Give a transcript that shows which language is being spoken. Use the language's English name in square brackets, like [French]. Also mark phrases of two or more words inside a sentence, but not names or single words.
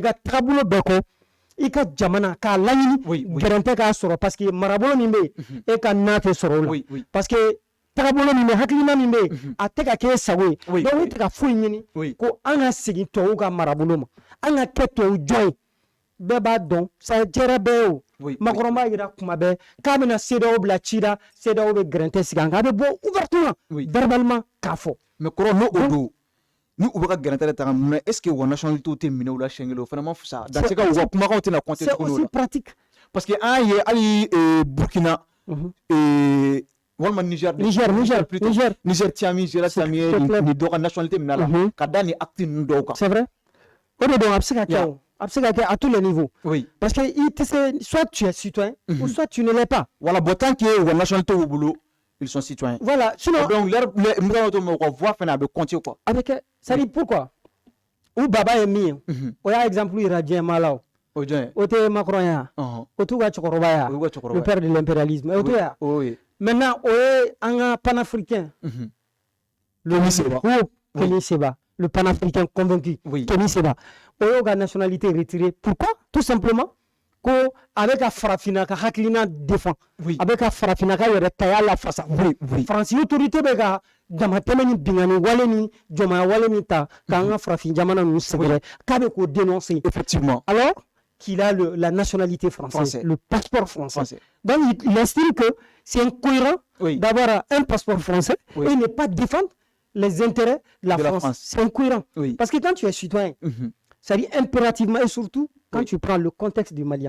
[Bambara] ka taabolo bɛɛ kɔ i ka jamana k'a laɲini gɛrɛntɛ k'a sɔrɔ [French] parce que [Bambara] marabolo min bɛ yen e ka na tɛ sɔrɔ o la [French] parce que [Bambara] tagabolo min bɛ hakilina min bɛ yen a tɛ ka kɛ e sago ye donc e tɛ ka foyi ɲini ko an ka segin tubabuw ka marabolo ma an ka kɛ tubabu jɔn ye bɛɛ b'a dɔn ça jɛra bɛɛ ye o Macron b'a jira kuma bɛɛ k'a bɛna CEDEAO bila ci la CEDEAO bɛ gɛrɛntɛ sigi an kan a bɛ bɔ [French] ouvertement verbalement [Bambara] k'a fɔ mais kɔrɔ n'o don ni u bɛ ka gɛrɛntɛ ta [French] mais est ce que [Bambara] u ka nationalité tɛ minɛ u la siɲɛ kelen o fana ma fisa [French] dans ce cas [Bambara] u ka kumakanw tɛna compter [French] c'est aussi pratique parce que [Bambara] an ye hali Burkina walima Niger Tiami Gera Tiami ni dɔ ka nationalité minɛ la ka da ni acte ninnu dɔw kan [French] c'est vrai [Bambara] o de don a bɛ se ka kɛ o a bɛ se ka kɛ [French] à tous les niveaux parce que [Bambara] i tɛ se [French] soit tu es citoyen ou soit tu ne l'es pas voilà bon tant que [Bambara] u ka nationalité b'u bolo [French] ils sont citoyens voilà sinon donc leur ka voix [Bambara] fana a bɛ [French] compter quoi [Bambara] a bɛ kɛ [French] c'est à dire pourquoi [Bambara] u baba ye min ye o y'a exemple yira diɲɛmaa la o tɛ Macron ye o t'u ka cɛkɔrɔba ye [French] le père de l'impérialisme [Bambara] o t'o ye maintenant o ye an ka panafricain Kémy Séba [French] le panafricain convaincu [Bambara] Kémy Séba o y'o ka nationalité retirée [French] pourquoi tout simplement [Bambara] ko a bɛ ka farafina ka hakilina défend a bɛ ka farafina ka yɛrɛ taya la fasa faransi autorité bɛ ka damatɛmɛ ni bingani wale ni jɔnmaya wale min ta k'an ka farafin jamana ninnu sɛgɛrɛ k'a bɛ k'o dénoncer [French] effectivement alors qu'il a la nationalité française, le passeport français. Donc il estime que c'est incohérent d'avoir un passeport français et ne pas défendre les intérêts de la France. C'est incohérent. Parce que quand tu es citoyen, ça dit impérativement et surtout quand tu prends le contexte du Malien.